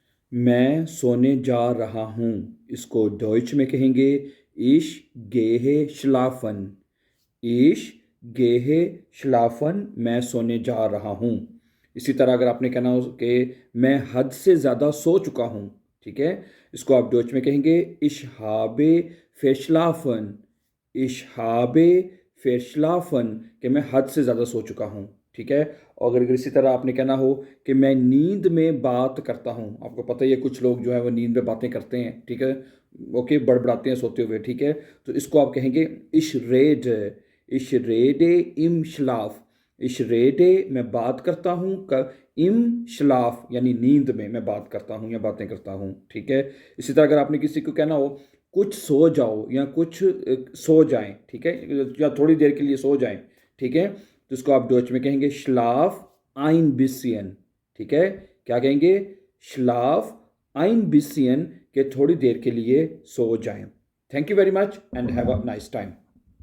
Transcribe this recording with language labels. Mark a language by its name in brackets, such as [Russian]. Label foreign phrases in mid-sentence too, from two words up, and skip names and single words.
[Hindi] मैं सोने जा रहा हूँ। इसको डॉइच में कहेंगे [German] ich gehe schlafen। ich gehe schlafen, [Hindi] मैं सोने जा रहा हूँ। इसी तरह अगर आपने कहना हो कि मैं हद से ज़्यादा सो चुका हूँ, ठीक है, इसको आप डॉइच में कहेंगे [German] ich habe verschlafen। ich habe verschlafen, [Hindi] कि मैं हद से ज़्यादा सो चुका हूँ, ठीक है। और अगर इसी तरह आपने कहना हो कि मैं नींद में बात करता हूँ, आपको पता ही है कुछ लोग जो है वो नींद में बातें करते हैं, ठीक है, ओके, बड़बड़ाते हैं सोते हुए, ठीक है, तो इसको आप कहेंगे [German] ich rede im Schlaf। ich rede, [Hindi] मैं बात करता हूँ, [German] im Schlaf [Hindi] यानी नींद में मैं बात करता हूँ या बातें करता हूँ, ठीक है। इसी तरह अगर आपने किसी को कहना हो कुछ सो जाओ या कुछ सो जाएं, ठीक है, या थोड़ी देर के लिए सो जाएं, ठीक है, तो इसको आप डॉच में कहेंगे [German] schlaf ein bisschen। [Hindi] ठीक है, क्या कहेंगे? [German] schlaf ein bisschen, [Hindi] के थोड़ी देर के लिए सो जाएं। [English] thank you very much and have a nice time.